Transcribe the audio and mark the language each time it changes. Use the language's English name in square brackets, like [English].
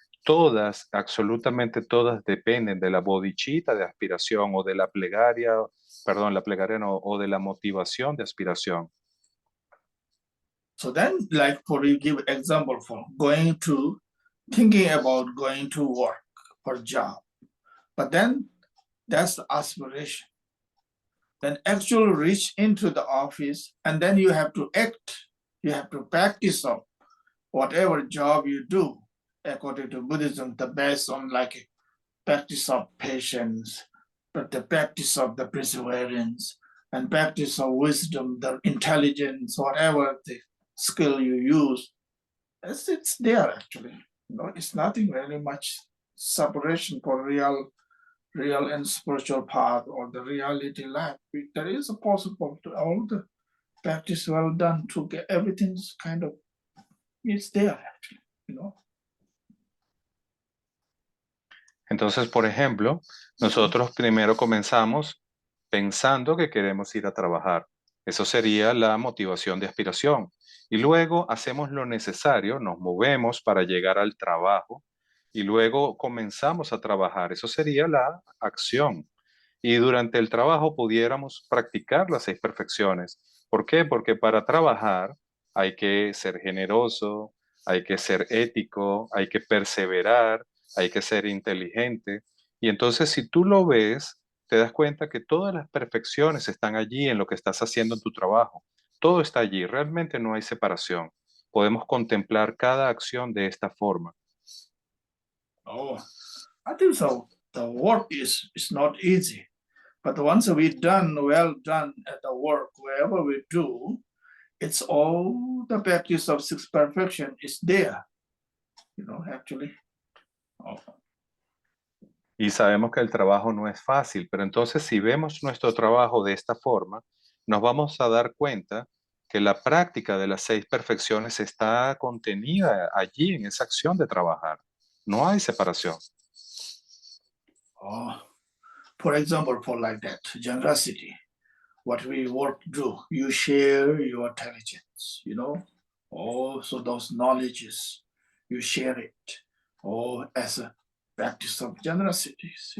[Spanish] Todas, absolutamente todas dependen de la bodhicitta de aspiración o de la plegaria no, o de la motivación de aspiración. [English] So then, like for you give example for thinking about going to work for job, but then that's the aspiration. Then actually reach into the office, and then you have to act. You have to practice of whatever job you do. According to Buddhism, the based on like practice of patience, but the practice of the perseverance and practice of wisdom, the intelligence, whatever the skill you use, it's there actually. It's nothing really much separation for real and spiritual path or the reality life. There is a possible to all the practice well done to get everything's kind of, it's there actually, [Spanish] Entonces, por ejemplo, nosotros primero comenzamos pensando que queremos ir a trabajar. Eso sería la motivación de aspiración. Y luego hacemos lo necesario, nos movemos para llegar al trabajo y luego comenzamos a trabajar. Eso sería la acción. Y durante el trabajo pudiéramos practicar las 6 perfecciones. ¿Por qué? Porque para trabajar hay que ser generoso, hay que ser ético, hay que perseverar, hay que ser inteligente. Y entonces si tú lo ves, te das cuenta que todas las perfecciones están allí en lo que estás haciendo en tu trabajo. Todo está allí, realmente no hay separación. Podemos contemplar cada acción de esta forma. [English] I think so. The work is not easy, but once we well done at the work, wherever we do, it's all the practice of 6 perfection is there, actually. [Spanish] Y sabemos que el trabajo no es fácil, pero entonces si vemos nuestro trabajo de esta forma, nos vamos a dar cuenta que la práctica de las 6 perfecciones está contenida allí en esa acción de trabajar. No hay separación. [English] For example, for like that, generosity, what we work do, you share your intelligence, so those knowledges, you share it, as a practice of generosity,